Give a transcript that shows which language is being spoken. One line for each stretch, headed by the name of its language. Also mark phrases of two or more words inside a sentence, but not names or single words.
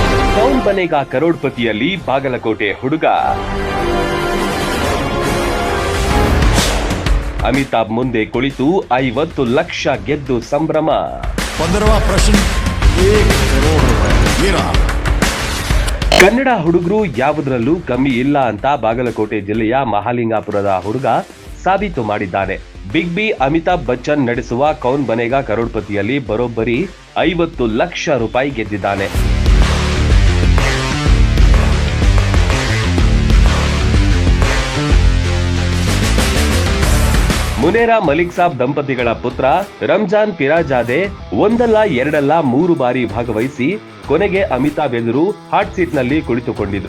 Kannada: ಕೌನ್ ಬನೇಗಾ ಕರೋಡ್ಪತಿಯಲ್ಲಿ ಬಾಗಲಕೋಟೆ ಹುಡುಗ ಅಮಿತಾಬ್ ಮುಂದೆ ಕುಳಿತು 50 ಲಕ್ಷ ಗೆದ್ದು ಸಂಭ್ರಮ.
Hindi: 15वां प्रश्न 1 करोड़ रुपए.
Kannada: ಕನ್ನಡ ಹುಡುಗರು ಯಾವುದರಲ್ಲೂ ಕಮ್ಮಿ ಇಲ್ಲ ಅಂತ ಬಾಗಲಕೋಟೆ ಜಿಲ್ಲೆಯ ಮಹಾಲಿಂಗಾಪುರದ ಹುಡುಗ ಸಾಬೀತು ಮಾಡಿದ್ದಾನೆ. ಬಿಗ್ ಬಿ ಅಮಿತಾಬ್ ಬಚ್ಚನ್ ನಡೆಸುವ ಕೌನ್ ಬನೇಗಾ ಕರೋಡ್ಪತಿಯಲ್ಲಿ ಬರೋಬ್ಬರಿ 50 ಲಕ್ಷ ರೂಪಾಯಿ ಗೆದ್ದಿದ್ದಾನೆ. ಮುನೇರಾ ಮಲಿಕ್ ಸಾಬ್ ದಂಪತಿಗಳ ಪುತ್ರ ರಂಜಾನ್ ಪಿರಾಜಾದೆ ಒಂದಲ್ಲ ಎರಡಲ್ಲ 3 ಬಾರಿ ಭಾಗವಹಿಸಿ ಕೊನೆಗೆ ಅಮಿತಾಬ್ ಎದುರು
English: hot seat
Kannada: ನಲ್ಲಿ ಕುಳಿತುಕೊಂಡಿದ್ರು.